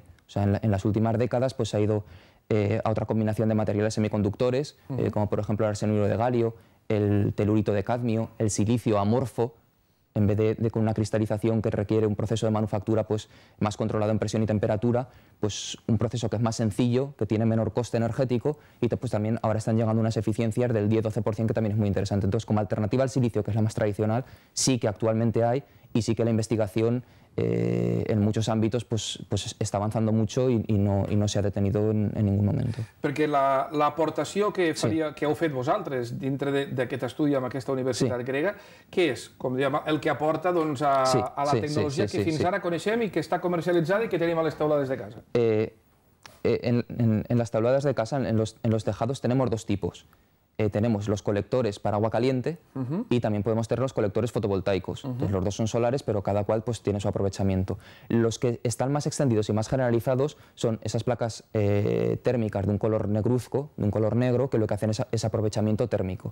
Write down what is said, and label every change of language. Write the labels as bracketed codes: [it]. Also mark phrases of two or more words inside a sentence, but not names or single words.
[es] O sea, en las últimas décadas pues, se ha ido a otra combinación de materiales semiconductores, como por ejemplo el arsenuro de galio, el telurito de cadmio, el silicio amorfo, en vez de con una cristalización que requiere un proceso de manufactura pues, más controlado en presión y temperatura, pues un proceso que es más sencillo, que tiene menor coste energético y pues también ahora están llegando unas eficiencias del 10-12% que también es muy interesante. Entonces, como alternativa al silicio, que es la más tradicional, sí que actualmente hay y sí que la investigación en muchos ámbitos pues [ca] està avançant [es] mucho [ca] i no s'ha [es] detenido en ningún momento. [ca] Perquè l'aportació que heu fet vosaltres dintre d'aquest estudi amb aquesta universitat grega, què és, com dèiem, el que aporta a la tecnologia que fins ara coneixem i que està comercialitzada i que tenim a les teulades de casa? [es] En las tauladas de casa, en los tejados, tenemos dos tipos. Tenemos los colectores para agua caliente y también podemos tener los colectores fotovoltaicos. Entonces, los dos son solares, pero cada cual pues, tiene su aprovechamiento. Los que están más extendidos y más generalizados son esas placas térmicas de un color negruzco, de un color negro, que lo que hacen es aprovechamiento térmico.